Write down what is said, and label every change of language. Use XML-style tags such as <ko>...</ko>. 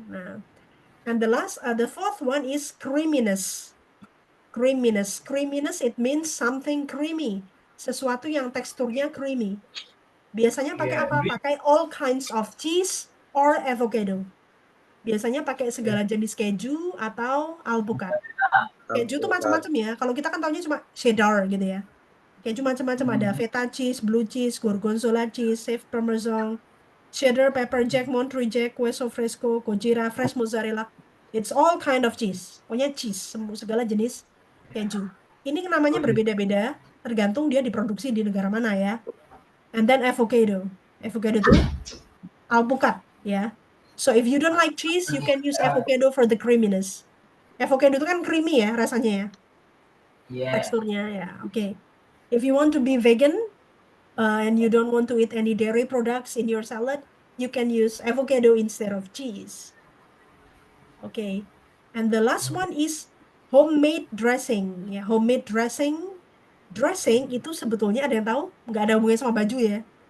<en>Nah, and the fourth one is creaminess. Creaminess, it means something creamy.</en> <id>Sesuatu yang teksturnya creamy. Biasanya pakai apa? Pakai</id> <en>all kinds of cheese or avocado.</en> <id>Biasanya pakai segala jenis keju atau alpukat. Keju tuh macam-macam ya. Kalau kita kan taunya cuma cheddar gitu ya. Keju macam-macam ada feta cheese, blue cheese, gorgonzola cheese, chef parmesan, cheddar, pepper jack, Monterey jack, queso fresco, gojira, fresh mozzarella.</id> <en>It's all kind of cheese.</en> <id>Pokoknya cheese, segala jenis keju. Ini namanya berbeda-beda, tergantung dia diproduksi di negara mana ya.</id> <en>And then avocado.</en> <id>Avocado itu alpukat ya.</id> <en>So if you don't like cheese, you can use avocado for the creaminess.</en> <id>Avocado itu kan creamy ya rasanya ya. Teksturnya ya. Oke.</id> <en>If you want to be vegan and you don't want to eat any dairy products in your salad, you can use avocado instead of cheese. Oke. And the last one is homemade dressing. Ya, homemade dressing.</en> <id>Dressing itu sebetulnya ada yang tahu? Nggak ada hubungannya sama baju ya.</id>